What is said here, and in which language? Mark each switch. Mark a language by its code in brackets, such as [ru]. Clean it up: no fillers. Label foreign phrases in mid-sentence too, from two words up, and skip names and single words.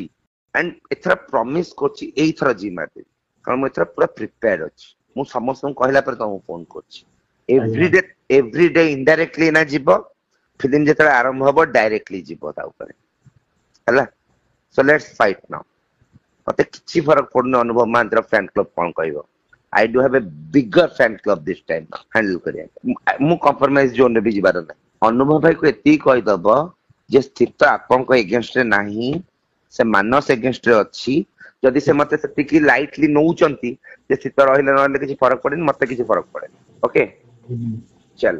[or] ଆଣ୍ଡ ଏଥର ପ୍ରମିସ କରୁଛି ଏଇଥର ଜି ମାରିଦେବି, କାରଣ ମୁଁ ଏଥର ପୁରା ପ୍ରିପେୟାର୍ଡ ଅଛି। ମୁଁ ସମସ୍ତଙ୍କୁ କହିଲା ପରେ ତମକୁ ଫୋନ କରୁଛି। [en] everyday indirectly [or] ଏଇନା ଯିବ, ଫିଲ୍ମ ଯେତେବେଳେ ଆରମ୍ଭ ହବ ଡାଇରେକ୍ଟଲି ଯିବ ତା ଉପରେ ହେଲା। [en] so let's fight now. [or] ମତେ କିଛି ଫରକ ପଡୁନି ଅନୁଭବ ମହାନ୍ତିର [en] fan club [or] କଣ କହିବ। [en] I do have a bigger fan club this time handle କରିବା। [or] ମୁଁ [en] compromise zone [or] ବି ଯିବାର ନାହିଁ। ଅନୁଭବ ଭାଇକୁ ଏତିକି କହିଦବ ଯେ ସ୍ଥିତ ଆପଣଙ୍କ ଏଗେନଷ୍ଟରେ ନାହିଁ, ସେ ମାନସ ଏଗେନଷ୍ଟରେ ଅଛି। ଯଦି ସେ ମତେ ସେତିକି ଲାଇଟଲି ନଉଛନ୍ତି ଯେ ସ୍ଥିତ ରହିଲେ ନହେଲେ କିଛି ଫରକ ପଡେନି, ମତେ କିଛି ଫରକ ପଡେନି।